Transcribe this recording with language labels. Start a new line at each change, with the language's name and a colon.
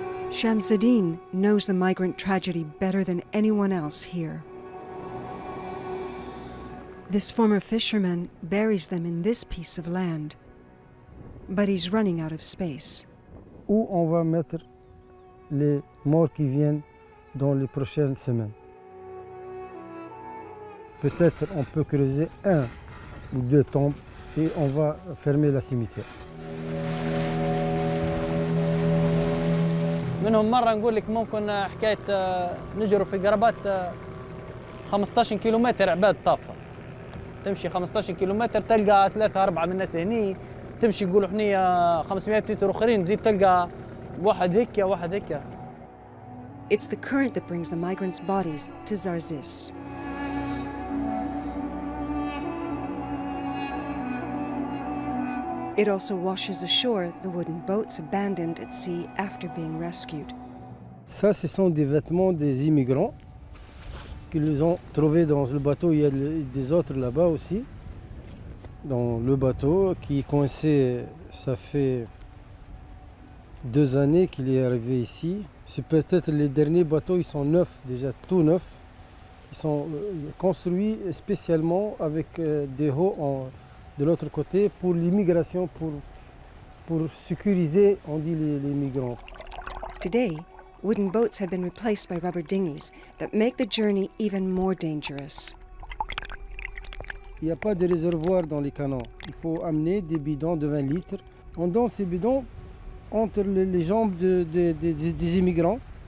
English: Shamsuddin knows the migrant tragedy better than anyone else here. This former fisherman buries them in this piece of land, but he's running out of space.
French: Où on va mettre les morts qui viennent dans les prochaines semaines? Peut-être on peut creuser 1 ou 2 tombes et on va fermer la cimetière.
Arabic: منهم مرة نقول لك ممكن حكاية نجروا في قرابات 15 كيلومتر عباد طافة. تمشي 15 كيلومتر تلقى 3-4 من الناس هني، تمشي يقولوا حنيا 500 متر أخرين تزيد تلقى واحد هيك واحد هيك.
English: It's the current that brings the migrants' bodies to Zarzis. It also washes ashore the wooden boats abandoned at sea after being rescued.
French: Ça, ce sont des vêtements des immigrants qu'ils ont trouvés dans le bateau. Il y a des autres là-bas aussi, dans le bateau, qui est coincé. Ça fait 2 années qu'il est arrivé ici. C'est peut-être les derniers bateaux, ils sont neufs, déjà tout neufs. Ils sont construits spécialement avec des hauts de l'autre côté pour l'immigration, pour sécuriser, on dit, les migrants.
English: Today, wooden boats have been replaced by rubber dinghies that make the journey even more dangerous.
French: Il n'y a pas de réservoir dans les canons. Il faut amener des bidons de 20 litres. On donne ces bidons entre les jambes des immigrants.